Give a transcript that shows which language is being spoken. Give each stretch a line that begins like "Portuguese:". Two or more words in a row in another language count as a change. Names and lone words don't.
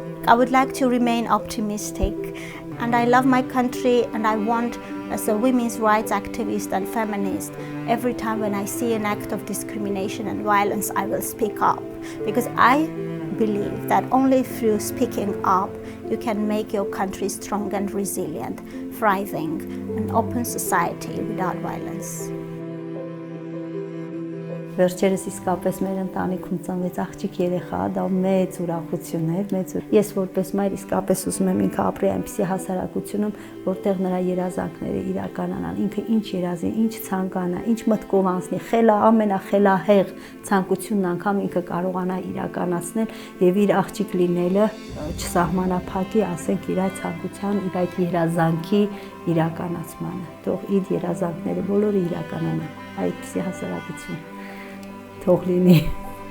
English: I would like to remain optimistic, and I love my country, and I want, as a women's rights activist and feminist, every time when I see an act of discrimination and violence, I will speak up, because I believe that only through speaking up you can make your country strong and resilient, thriving, an open society without violence.
Armenian: Վերջերս իսկապես մեր ընտանիքում ծնվեց աղջիկ երեխա, դա մեծ ուրախություն էր, Ես որպես մայր իսկապես ուզում եմ ինքը ապրի այնպիսի հասարակությունում, որտեղ նրա երազանքները իրականանան, ինքը ինչ երազի, ինչ ցանկանա, ինչ մտքով անցնի, ամենախելահեղ ցանկությունն անգամ ինքը կարողանա իրականացնել եւ իր աղջիկ լինելը չսահմանափակի, ասենք, իր այդ ցանկության, իր այդ երազանքի իրականացմանը։ Թող իր երազանքները բոլորը իրականանան, այդպիսի հասարակություն թող լինի։